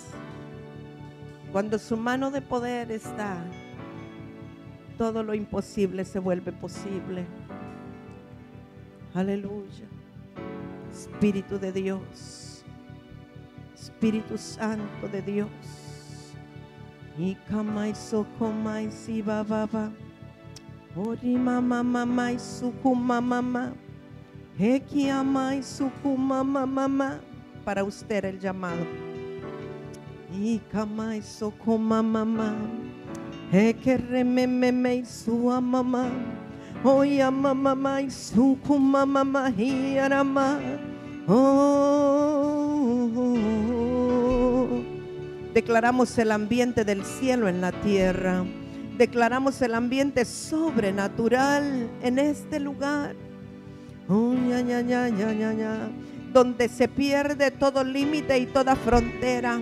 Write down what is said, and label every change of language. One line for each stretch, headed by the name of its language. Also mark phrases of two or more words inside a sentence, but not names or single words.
Spanish: Cuando su mano de poder está, todo lo imposible se vuelve posible. Aleluya. Espíritu de Dios, Espíritu Santo de Dios. Y kamai sokomai si baba, ori mama mama y sukuma mama, heki amai sukuma mama. Para usted el llamado. Y kamai sokoma mama, heke rememe y su amama, oya mama y sukuma mama y arama. Declaramos el ambiente del cielo en la tierra. Declaramos el ambiente sobrenatural en este lugar. Donde se pierde todo límite y toda frontera.